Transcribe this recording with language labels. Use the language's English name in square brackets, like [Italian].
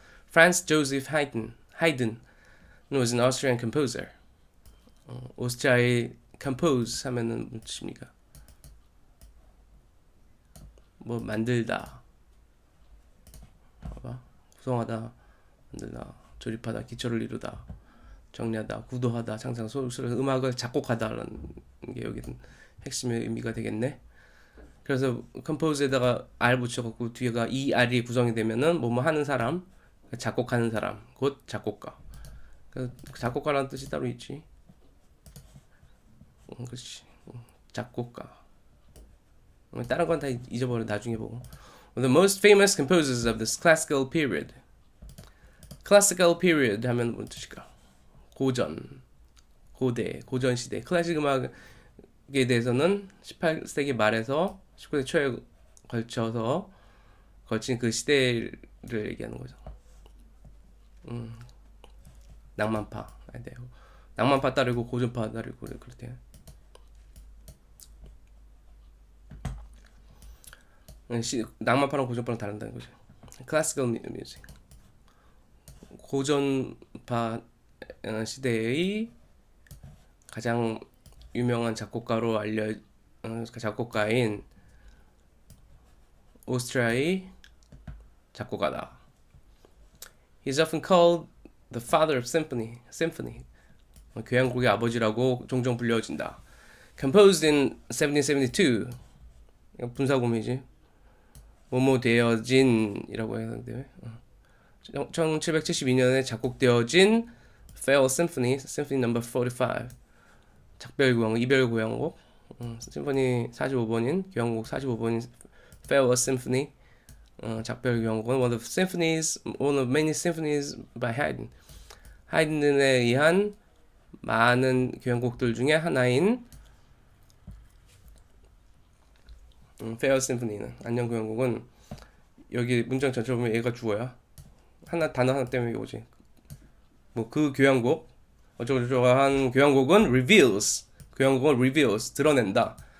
[English] Franz Joseph Haydn was an Austrian composer. [Korean] 오스트리아의 compose 하면은 무슨 뜻입니까? 뭐 만들다. 봐봐. 구성하다, 만들다, 조립하다, 기초를 이루다, 정리하다, 구도하다, 창작, 소설, 음악을 작곡하다라는 게 여기 핵심의 의미가 되겠네. 그래서 compose에다가 R 붙여갖고 뒤에가 이 R이 구성이 되면은 뭐뭐 하는 사람, 작곡하는 사람, 곧 작곡가. 작곡가라는 뜻이 따로 있지. 그렇지. 작곡가. 다른 건 다 잊어버려. 나중에 보고. [English] The most famous composers of this classical period. [Korean] Classical period 하면 뭔 뜻일까? 고전, 고대, 고전 시대. 클래식 음악에 대해서는 18세기 말에서 19세기 초에 걸친 그 시대를 얘기하는 거죠. 낭만파. 낭만파 따르고 고전파 따르고 그럴 때. 낭만파랑 고전파랑 다른다는 거죠. [English] Classical music. [Korean] 고전파 시대의 가장 유명한 작곡가로 작곡가인 오스트리아의 작곡가다. [English] He's often called the father of symphony. [Korean] 교향곡의 아버지라고 종종 불려진다. [English] Composed in 1772. [Korean] 분사구문이지. 뭐뭐 되어진이라고 해야 되는데 1772년에 작곡되어진 Farewell Symphony, Symphony number 45. 작별 교향곡, 이별 교향곡. 심포니 45번인 교향곡 45번인 Farewell Symphony. 작별 교향곡은 [English] one of many symphonies by Haydn. [Korean] 하이든에 의한 많은 교향곡들 중에 하나인 Farewell Symphony는 안녕 교향곡은 여기 문장 전체를 보면 얘가 주어야. 단어 하나 때문에 오지. 뭐 그 교향곡 어쩌고저쩌고 한 교향곡은 reveals. 교향곡은 reveals 드러낸다.